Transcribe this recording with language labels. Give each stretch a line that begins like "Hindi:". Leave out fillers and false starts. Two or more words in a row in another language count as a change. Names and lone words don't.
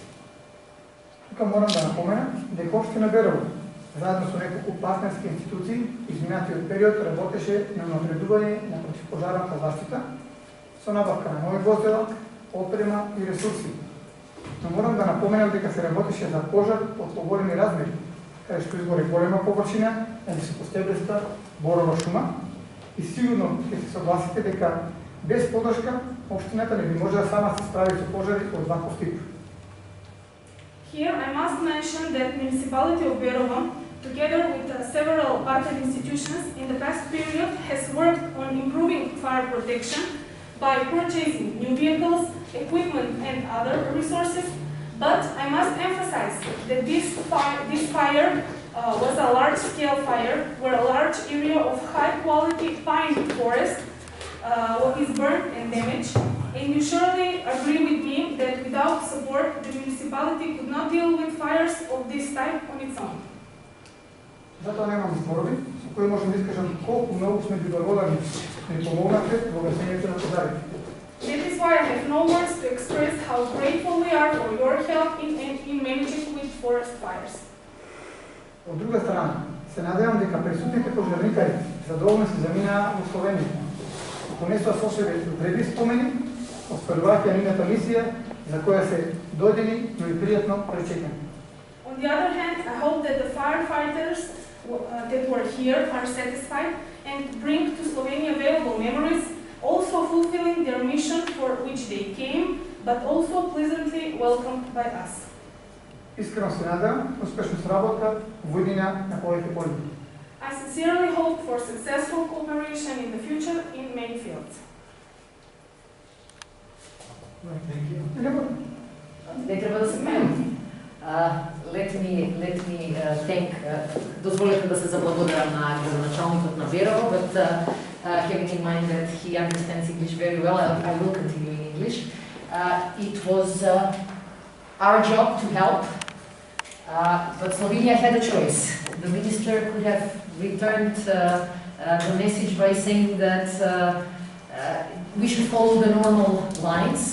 Macedonian: Тука морам да напомена дека општина Берово, заедно со неколку партнерски институции, изминатиот период работеше на напредување на противпожарната заштита, со набавка на нови возила, опрема и ресурси. Но морам да напоменам дека се работеше за пожар од поголеми размери, каде што изгори голема површина на високостебреста борова шума и сигурно ќе се согласите дека без поддршка општината не би можела сама се справи со пожари од ваков тип.
English: Here I must mention that municipality of Berovo, together with several partner institutions in the past period, has worked on improving fire protection by purchasing new vehicles, equipment and other resources, but I must emphasize that this fire was a large-scale fire where a large area of high-quality pine forest is burned and damaged, and you surely agree with me that without support the municipality could not deal with fires of this type on its own.
Macedonian: Затоа немам зборови со кои можам да искажам колку многу сме ви благодарни да ни помогнате во гасењето на пожарите.
English: That is why I have no words to express how grateful we are for your help in managing with forest fires.
Macedonian: Од друга страна, се надевам дека присутните пожарникари задоволно се заминаа во Словенија. Понесоа со себе вредни спомени, остварувајќи нивната мисија за која се додени, но и пријатно пречекани.
English: On the other hand, I hope that the firefighters that were here are satisfied and bring to Slovenia valuable memories, also fulfilling their mission for which they came, but also pleasantly welcomed by us.
Macedonian: Искрено се надевам успешна сработка во иднина на повеќе полиби.
English: I sincerely hope for successful cooperation in the future in many fields.
Macedonian: Не треба да се мене.
English: Let me thank,
Macedonian: дозволете да се заблагодарам на градоначалникот на Берово,
English: but having in mind that he understands English very well, I will continue in English. It was our job to help, but Slovenia had a choice. The minister could have returned the message by saying that we should follow the normal lines.